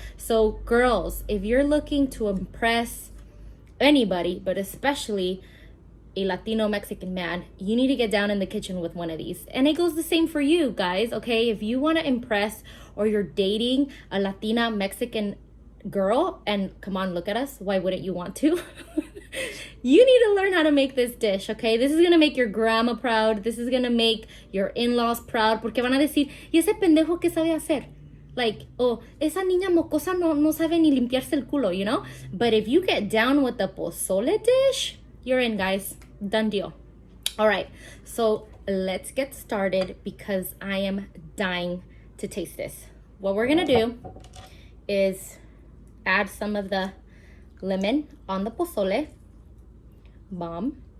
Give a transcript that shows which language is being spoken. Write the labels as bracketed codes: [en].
[en] So girls, if you're looking to impress anybody, but especially a Latino Mexican man, you need to get down in the kitchen with one of these. And it goes the same for you guys, okay? If you want to impress, or you're dating a Latina Mexican girl, and come on, look at us, why wouldn't you want to? You need to learn how to make this dish, okay? This is gonna make your grandma proud. This is gonna make your in-laws proud, [es] porque van a decir, ¿y ese pendejo qué sabe hacer? [en] Like, oh, [es] esa niña mocosa no sabe ni limpiarse el culo, [en] you know? But if you get down with the pozole dish, you're in, guys. Done deal. All right, so let's get started because I am dying to taste this. What we're gonna do is add some of the lemon on the pozole. Bomb.